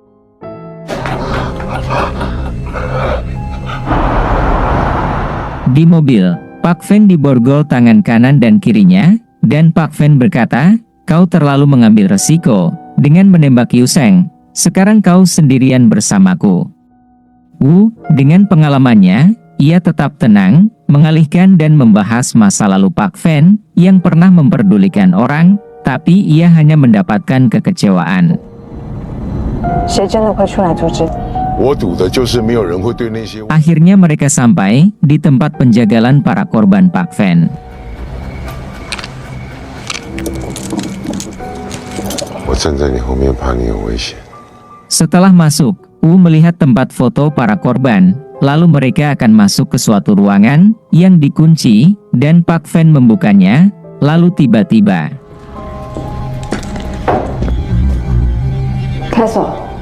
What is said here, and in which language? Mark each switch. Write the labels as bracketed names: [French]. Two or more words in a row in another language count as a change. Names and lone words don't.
[Indonesian] Di mobil, Pak Fen diborgol tangan kanan dan kirinya, dan Pak Fen berkata, "Kau terlalu mengambil resiko dengan menembak Yu Seng. Sekarang kau sendirian bersamaku." Wu, dengan pengalamannya, ia tetap tenang, mengalihkan dan membahas masa lalu Pak Fen yang pernah memperdulikan orang, tapi ia hanya mendapatkan kekecewaan. [Chinese] 谁真的会出来阻止？我赌的就是没有人会对那些 [Indonesian] Akhirnya mereka sampai di tempat penjagalan para korban Pak Fen. [Chinese] 我站在你后面，怕你有危险。 [Indonesian] Setelah masuk, Wu melihat tempat foto para korban, lalu mereka akan masuk ke suatu ruangan yang dikunci, dan Pak Fen membukanya, lalu tiba-tiba [Chinese] 开锁。